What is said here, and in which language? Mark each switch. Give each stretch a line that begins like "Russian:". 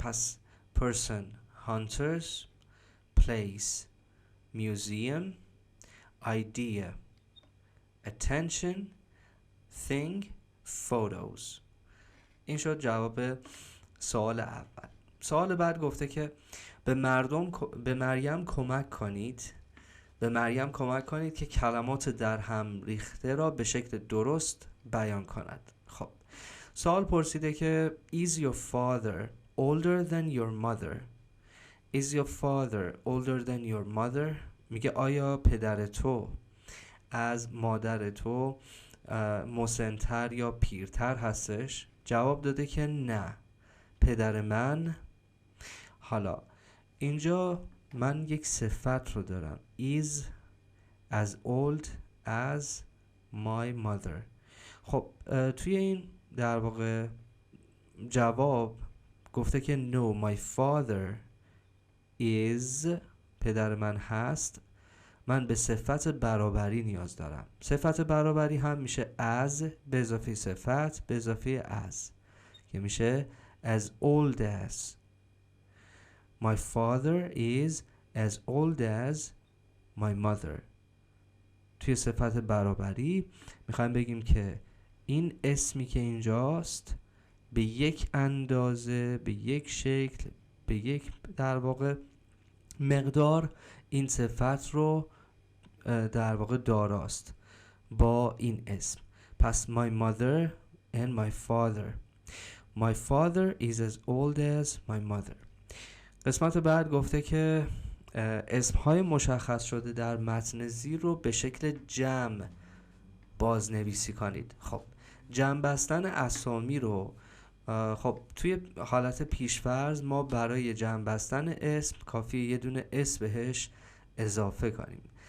English: پس person, hunters, place, museum, idea, attention, thing, photos. این شد جواب سوال اول.
Persian: سوال بعد گفته که به مریم کمک کنید که کلمات در هم ریخته را به شکل درست بیان کند. خب سوال پرسیده که
English: is your father older than your mother? Is your father older than your mother؟
Persian: میگه آیا پدر تو از مادر تو مسن‌تر یا پیرتر هستش؟ جواب داده که نه، پدر من. حالا اینجا من یک صفت رو دارم
English: is as old as my mother.
Persian: خب توی این در واقع جواب گفته که
English: no my father is،
Persian: پدر من هست. من به صفت برابری نیاز دارم. صفت برابری هم میشه as به اضافه صفت به اضافه as که میشه as old as.
English: My father is as old as my mother.
Persian: توی صفت برابری میخوایم بگیم که این اسمی که اینجاست به یک اندازه، به یک شکل، به یک در واقع مقدار این صفت رو در واقع داراست با این اسم.
English: پس my mother and my father. My father is as old as my mother.
Persian: قسمت بعد گفته که اسمهای مشخص شده در متن زیر رو به شکل جمع بازنویسی کنید. خب جمع بستن اسامی رو خب توی حالت پیشفرض ما برای جمع بستن اسم کافیه یه دونه اس بهش اضافه کنیم.